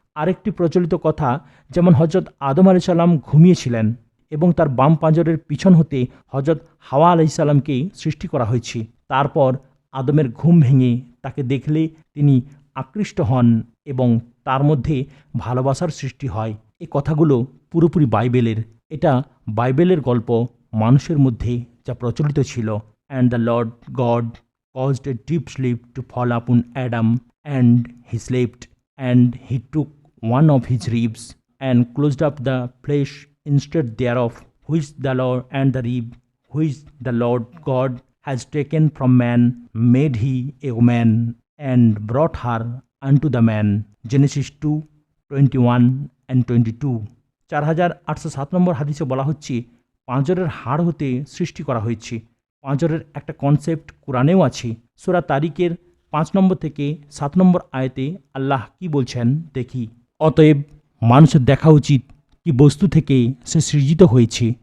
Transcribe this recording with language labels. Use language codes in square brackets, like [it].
[bn] আরেকটি প্রচলিত কথা, যেমন হজরত আদম আলাইহিস সালাম ঘুমিয়েছিলেন এবং তার বাম পাঁজরের পিছন হতে হজরত হাওয়া আলাইহিস সালামকে সৃষ্টি করা হয়েছে। তারপর আদমের ঘুম ভেঙে তাকে দেখলে তিনি আকৃষ্ট হন এবং তার মধ্যে ভালোবাসার সৃষ্টি হয়। এই কথাগুলো পুরোপুরি বাইবেলের। এটা বাইবেলের গল্প, মানুষের মধ্যে যা প্রচলিত ছিল। [en] And the Lord God caused a deep sleep to fall upon Adam, and he slept, and he took one of his ribs, and closed up the flesh instead thereof, which the Lord and the rib which the Lord God has taken from man made he a woman, and brought her unto the man. Genesis 2:21 and 22। [bn] 4807 নম্বর হাদিসে বলা হচ্ছে পাঁজরের হাড় হতে সৃষ্টি করা হয়েছে। পাঁজরের একটা concept কোরআনেও আছে। সূরা তারিকের 5 নম্বর থেকে 7 নম্বর আয়াতে আল্লাহ কি বলছেন দেখি। অতএব মানুষের দেখা উচিত কি বস্তু থেকে সে সৃজিত হয়েছে।